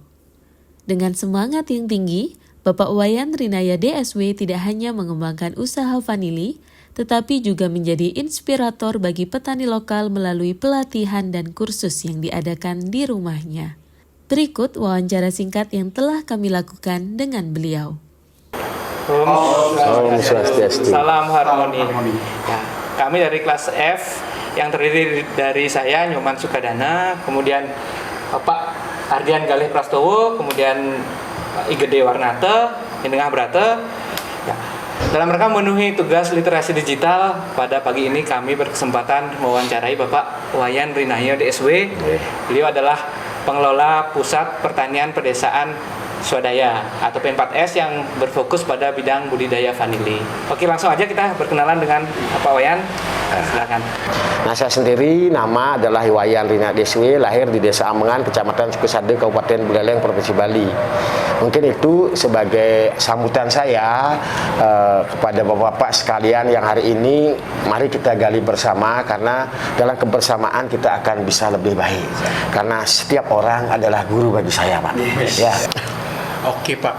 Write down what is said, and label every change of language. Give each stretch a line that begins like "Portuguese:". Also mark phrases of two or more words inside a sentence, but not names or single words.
Indonesian: Dengan semangat yang tinggi, Bapak Wayan Rinaya DSW tidak hanya mengembangkan usaha vanili, tetapi juga menjadi inspirator bagi petani lokal melalui pelatihan dan kursus yang diadakan di rumahnya. Berikut wawancara singkat yang telah kami lakukan dengan beliau. Om Swastiastu. Salam harmoni. Ya, kami dari kelas F yang terdiri dari saya Nyoman Sukadana, kemudian Bapak Ardian Galih Prastowo, kemudian Igede Warnate, Indengah Brate. Ya. Dalam rangka memenuhi tugas literasi digital, pada pagi ini kami berkesempatan mewawancarai Bapak Wayan Rinaya DSW. Beliau adalah pengelola Pusat Pertanian Pedesaan Swadaya atau P4S yang berfokus pada bidang budidaya vanili. Oke, langsung aja kita berkenalan dengan Pak Wayan. Silakan. Nah, saya sendiri nama adalah Wayan Rinaya DSW, lahir di Desa Ambengan, Kecamatan Sukusade, Kabupaten Buleleng, Provinsi Bali. Mungkin itu sebagai sambutan saya kepada bapak-bapak sekalian yang hari ini mari kita gali bersama, karena dalam kebersamaan kita akan bisa lebih baik. Karena setiap orang adalah guru bagi saya, Pak. Yes. Ya. Oke, Pak.